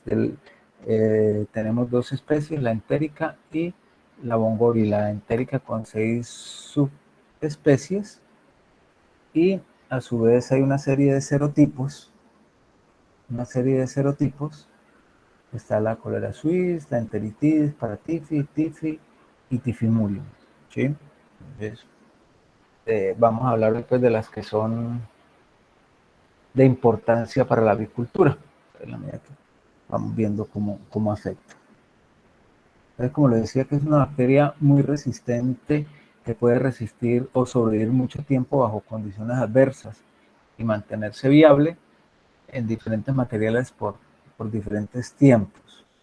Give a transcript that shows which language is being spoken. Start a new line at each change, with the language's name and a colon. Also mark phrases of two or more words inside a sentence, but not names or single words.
Spanish: Tenemos dos especies, la entérica y la bongorila. La entérica con 6 subespecies y a su vez hay una serie de serotipos. Está la cólera suiz, la enteritis, paratifi, tifri y tifimurium. ¿Sí? Entonces, vamos a hablar después de las que son de importancia para la avicultura, en la medida que vamos viendo cómo afecta. Entonces, como les decía, que es una bacteria muy resistente, que puede resistir o sobrevivir mucho tiempo bajo condiciones adversas y mantenerse viable en diferentes materiales por diferentes tiempos.